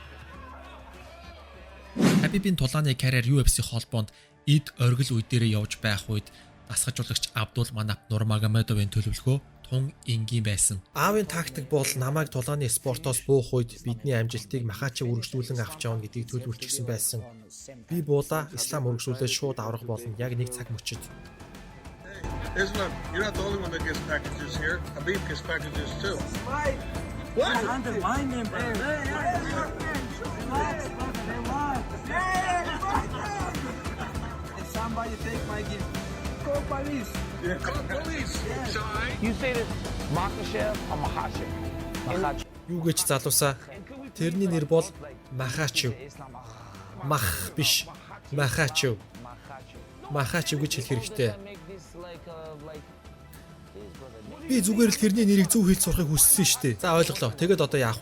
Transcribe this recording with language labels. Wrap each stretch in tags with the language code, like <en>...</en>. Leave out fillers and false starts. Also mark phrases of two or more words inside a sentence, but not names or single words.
<mn>Хабибийн тулааны карьер UFC холбоонд эд оргил үе дээрээ явж байх үед дасгалжуулагч Абдул Манап Нурмагомедовын төлөвлөгөө тун энгийн байсан. Аавын тактик бол намайг тулааны спортоос буух үед бидний амжилтыг Махачив үргэлжлүүлэн авч явна гэдгийг төлөвлөсөн байсан. Би буула Ислам үргэлжлүүлээд шууд аврах болно яг нэг цаг мөчид.</mn> <en>Islam, you're not the only one that gets packages here. Habib gets packages too. What? Undermine him, bro. If somebody take my gift, call police. Yeah, call police. You say this Makhachev or Makhachev? Makhachev.</en> <mn>Юу гэж залуусаа? Тэрний нэр бол Махачив. Мах биш. Махачив. Махачив гэж хэлэх хэрэгтэй. Би зүгээр л тэрний нэрийг зөв хэлж сурахыг хүссэн шүү дээ. За ойлголоо. Тэгэд одоо яах вэ?</mn>